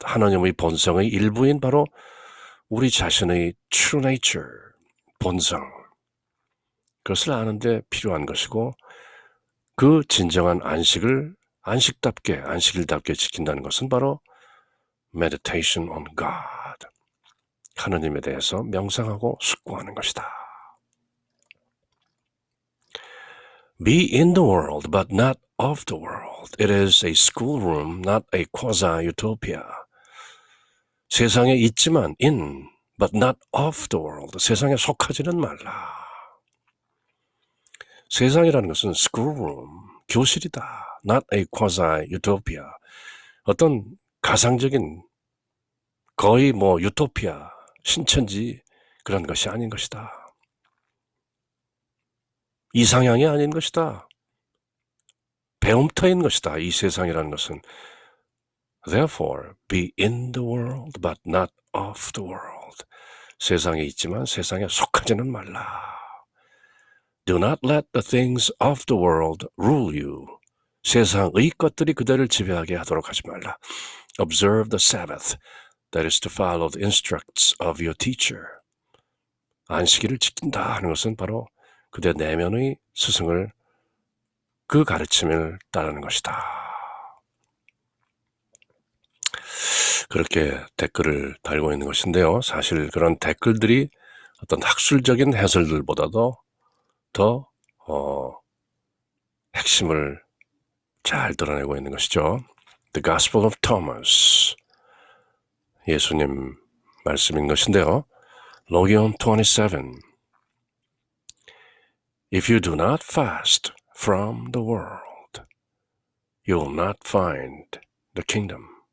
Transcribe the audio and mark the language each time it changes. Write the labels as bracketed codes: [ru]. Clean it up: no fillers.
[ko] 하나님의 본성의 일부인 바로 우리 자신의 [en] true nature, [ko] 본성. 그것을 아는데 필요한 것이고 그 진정한 안식을 안식일답게 지킨다는 것은 바로 [en] meditation on God. [ko] 하나님에 대해서 명상하고 숙고하는 것이다. [en] Be in the world, but not of the world. It is a schoolroom, not a quasi-utopia. [ko] 세상에 있지만 [en] in, but not of the world. [ko] 세상에 속하지는 말라. 세상이라는 것은 schoolroom, 교실이다. [en] Not a quasi-utopia. [ko] 어떤 가상적인 거의 유토피아, 신천지 그런 것이 아닌 것이다. 이상향이 아닌 것이다. 배움터인 것이다. 이 세상이라는 것은. [en] Therefore, be in the world, but not of the world. [ko] 세상에 있지만 세상에 속하지는 말라. [en] Do not let the things of the world rule you. [ko] 세상의 것들이 그대를 지배하게 하도록 하지 말라. [en] Observe the Sabbath, that is to follow the instructs of your teacher. [ko] 안식일을 지킨다 하는 것은 바로 그대 내면의 스승을 그 가르침을 따르는 것이다. 그렇게 댓글을 달고 있는 것인데요. 사실 그런 댓글들이 어떤 학술적인 해설들보다도 더 핵심을 잘 드러내고 있는 것이죠. The Gospel of Thomas, 예수님 말씀인 것인데요. [en] Logion 27. If you do not fast from the world, you will not find the kingdom.